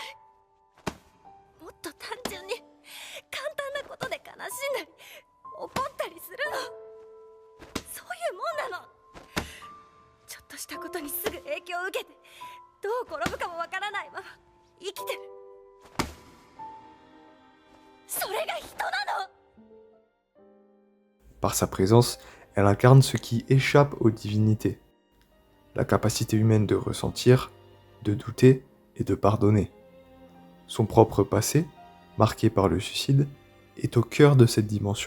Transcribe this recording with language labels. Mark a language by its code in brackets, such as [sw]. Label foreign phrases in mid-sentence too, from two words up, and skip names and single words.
[ja] もっと単純に簡単なことで悲しんだり怒ったりするの。そういうもんなの。ちょっとしたことにすぐ影響を受けてどう転ぶかもわからないまま生きてる。それが人なの。 [fr] Par sa présence, elle incarne ce qui échappe aux divinités. La capacité humaine de ressentir, de douter et de pardonner. Son propre passé, marqué par le suicide, est au cœur de cette dimension.